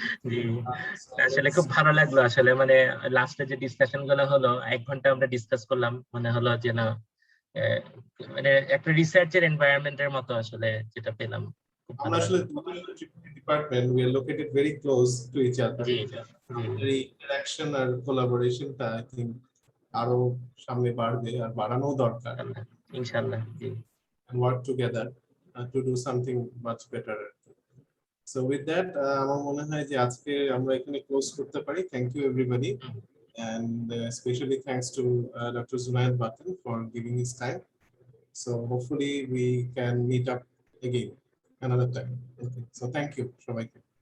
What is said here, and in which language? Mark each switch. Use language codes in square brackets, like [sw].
[bn] জি, আসলে খুব ভালো লাগলো আসলে, মানে লাস্টে যে ডিসকাশন গুলো হলো, 1 ঘন্টা আমরা ডিসকাস করলাম, মনে হলো যে না মানে একটা রিসার্চের এনভায়রনমেন্টের মতো আসলে যেটা পেলাম। আমরা আসলে department, [en] We are located very close to each other. [bn] জি আমাদের এই ইন্টারঅ্যাকশন আর কোলাবোরেশনটা [en] I think [bn] আরো সামনে বাড়বে, আর বাড়ানো দরকার। ইনশাআল্লাহ, জি। [en] And work together to do something much better. So with that, [bn] আমার মনে হয় যে আজকে আমরা এখানে ক্লোজ করতে পারি। [en] Thank you everybody, and especially thanks to Dr. Zunaid Batan for giving his time. So hopefully we can meet up again another time. Okay. So thank you [bn] সবাইকে।